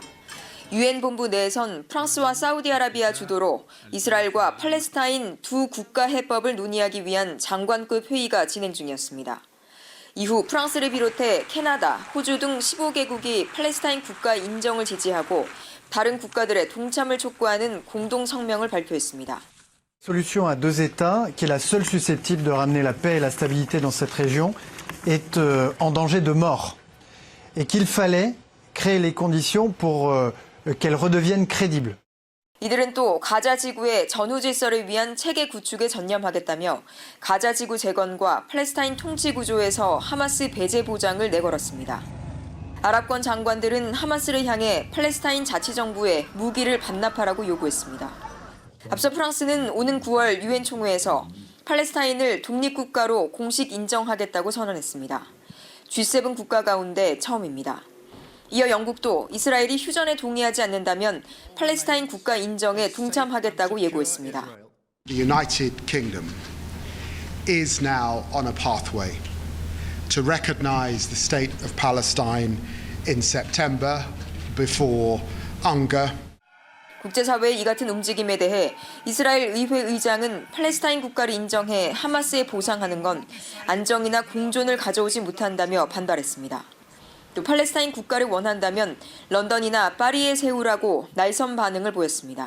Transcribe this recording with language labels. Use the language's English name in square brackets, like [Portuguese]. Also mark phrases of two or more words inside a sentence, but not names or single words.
[Korean] 유엔 본부 내에선 프랑스와 사우디아라비아 주도로 이스라엘과 팔레스타인 두 국가 해법을 논의하기 위한 장관급 회의가 진행 중이었습니다. 이후 프랑스를 비롯해 캐나다, 호주 등 15개국이 팔레스타인 국가 인정을 지지하고 다른 국가들의 동참을 촉구하는 공동 성명을 발표했습니다. [French] Solution à deux États, qui est la seule susceptible de ramener la paix et la stabilité dans cette région, est en danger de mort. Et qu'il fallait créer les conditions pour qu'elle redevienne crédible. [Korean] 이들은 또 가자 지구의 전후 질서를 위한 체계 구축에 전념하겠다며 가자 지구 재건과 팔레스타인 통치 구조에서 하마스 배제 보장을 내걸었습니다. 아랍권 장관들은 하마스를 향해 팔레스타인 자치정부에 무기를 반납하라고 요구했습니다. 앞서 프랑스는 오는 9월 유엔 총회에서 팔레스타인을 독립국가로 공식 인정하겠다고 선언했습니다. G7 국가 가운데 처음입니다. 이어 영국도 이스라엘이 휴전에 동의하지 않는다면 팔레스타인 국가 인정에 동참하겠다고 예고했습니다. [English] The United Kingdom is now on a pathway to recognize the state of Palestine in September before UNGA. [Korean] 국제사회의 이 같은 움직임에 대해 이스라엘 의회 의장은 팔레스타인 국가를 인정해 하마스에 보상하는 건 안정이나 공존을 가져오지 못한다며 반발했습니다. 또 팔레스타인 국가를 원한다면 런던이나 파리에 세우라고 날선 반응을 보였습니다.